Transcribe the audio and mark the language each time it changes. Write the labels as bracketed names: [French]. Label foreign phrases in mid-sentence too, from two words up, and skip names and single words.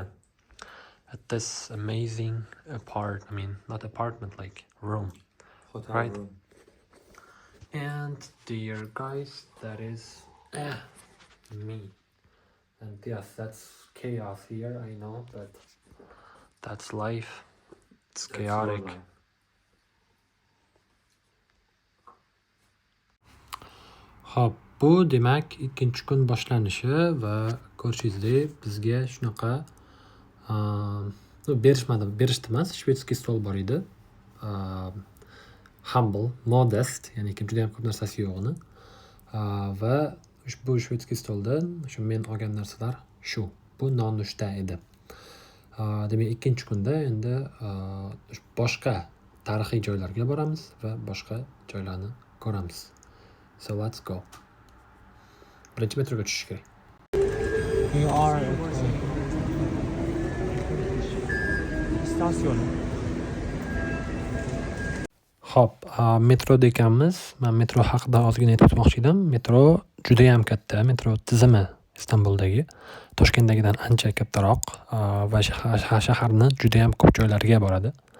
[English] At this amazing not apartment, like room. Hotel Right. room. And dear guys, that is me. And yes, that's chaos here, I know, but that's life. It's That's chaotic. your life. [Uzbek] Hop, bu demak ikkinchi kun boshlanishi va ko'rishingizdek bizga shunaqa berishdi emas, [Russian] шведский стол [Uzbek] bor edi. [English] Humble, modest, [Uzbek] ya'ni juda ham ko'p narsasi yo'q uni. Va ushbu [Russian] шведский стол [Uzbek] shu men olgan narsalar shu. Bu nonushta edi. Demak, ikkinchi kunda endi boshqa tarixiy joylarga boramiz va boshqa joylarni ko'ramiz. [English] So let's go. [Uzbek] Birinchi metroga tushish kerak. [English] We are at stasyon. [Uzbek] Hop, metroda ekanmiz. Men metro haqida ozgina aytib o'tmoqchi edim. Metro juda ham katta. Metro tizimi Istanbuldagi Toshkentdagidan ancha kattaroq va shaharni juda ham ko'p joylariga boradi.